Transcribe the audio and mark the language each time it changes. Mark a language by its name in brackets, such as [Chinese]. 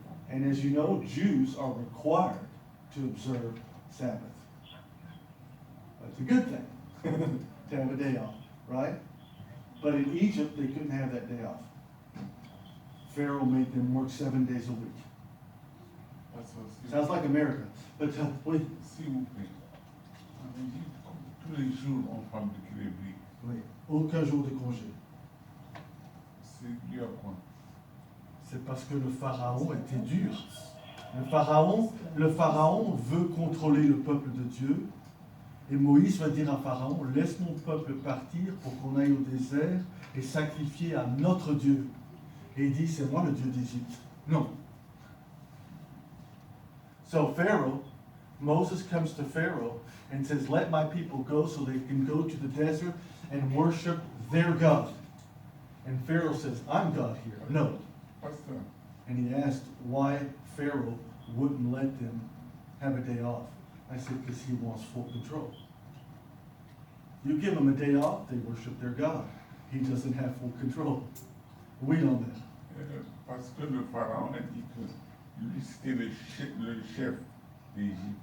[English] And as you know, Jews are required to observe Sabbath. That's a good thing, to have a day off, right? But in Egypt, they couldn't have that day off. Pharaoh made them work 7 days a week. Sounds like America. But oui. [French] S'il vous plaît, en Égypte, tous les jours, on fabrique les briques. Oui, aucun jour de congé. C'est dû à quoi? C'est parce que le pharaon était dur. Le pharaon veut contrôler le peuple de Dieu. Et Moïse va dire à Pharaon, laisse mon peuple partir pour qu'on aille au désert et sacrifier à notre Dieu. Et il dit, c'est moi le Dieu d'Égypte. Non. [English] So Pharaoh, Moses comes to Pharaoh and says, let my people go so they can go to the desert and worship their God. And Pharaoh says, I'm God here. No. [French] Pasteur, [English] And he asked why Pharaoh wouldn't let them have a day off. I said, because he wants full control. You give them a day off, they worship their God. He doesn't have full control. We know that. [French] parce que le pharaon a dit que lui, c'était le chef d'Égypte.